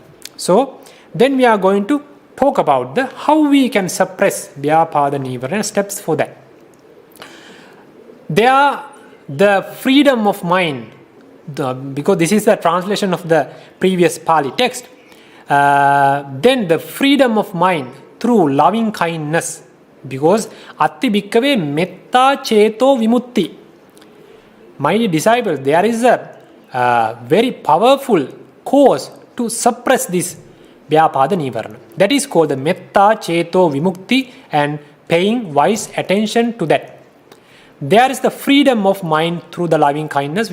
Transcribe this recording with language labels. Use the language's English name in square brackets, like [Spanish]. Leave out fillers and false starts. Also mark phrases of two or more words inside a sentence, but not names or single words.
[English] So then we are going to talk about how we can suppress [Pali] Byāpāda nīvaraṇa, [English] steps for that. There are the freedom of mind, because this is the translation of the previous Pali text. Then the freedom of mind through loving kindness, because [Pali] atti bhikkave metta ceto vimutti. [English] My dear disciples, there is a very powerful cause to suppress this [Pali] Byāpāda nīvaraṇa. [English] That is called the [Pali] metta ceto vimukti, [English] and paying wise attention to that. There is the freedom of mind through the loving kindness.